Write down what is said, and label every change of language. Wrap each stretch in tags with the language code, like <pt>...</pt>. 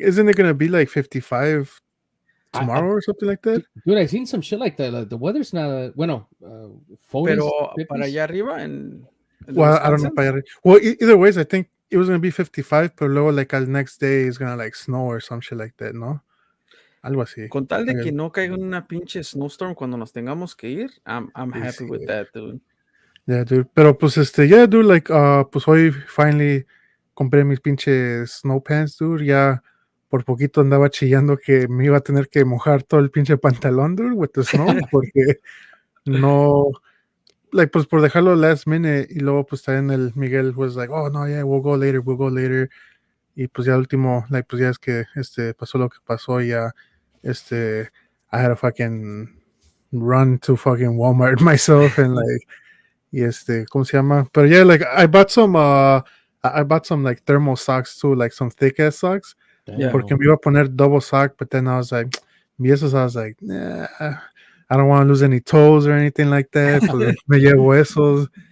<en>Isn't it gonna be like 55 tomorrow or something like that? Dude, I've seen some shit like that. Like the weather's not bueno, 40s,</en> <es>Pero para</es> <en>50s.</en> <es>allá arriba en the</es> <en>Well, I don't know. Wisconsin. Well, either ways, I think it was gonna be 55, but</en> <es>luego like al</es> <en>next day is gonna like snow or some shit like that, ¿no?</en> <es>Algo así. Con tal de</es> <en>Okay.</en> <es>que no caiga una pinche snowstorm cuando nos tengamos que ir, I'm Sí,</es> <en>happy</en> <es>sí,</es> <en>with that, dude. yeah, dude. Pero pues yeah, dude, like,</en> <es>pues hoy</es> <en>finally</en> <es>compré mis pinches</es> <en>snow pants, dude.</en> <es>Ya por poquito andaba chillando que me iba a tener que mojar todo el pinche pantalón, dude,</es> <en>with the snow,</en> <es>porque no, like, pues por dejarlo</es> <en>last minute</en> <es>y luego pues también el Miguel</es> <en>was like, oh, no, yeah, we'll go later.</en> <es>Y pues ya último, like, pues ya es que pasó lo que pasó y ya,</es> <en>I had to fucking run to fucking Walmart myself and like,</en> <es>y ¿cómo se llama?</es> <en>Pero yeah, like, I bought some, I bought some like thermal socks too, like some thick ass socks, Yeah.</en> <es>porque me iba a poner</es> <en>double sock, but then I was like,</en> <es>vi esos,</es> <en>I was like, nah, I don't want to lose any toes or anything like that,</en> <es>pues me llevo esos.</es>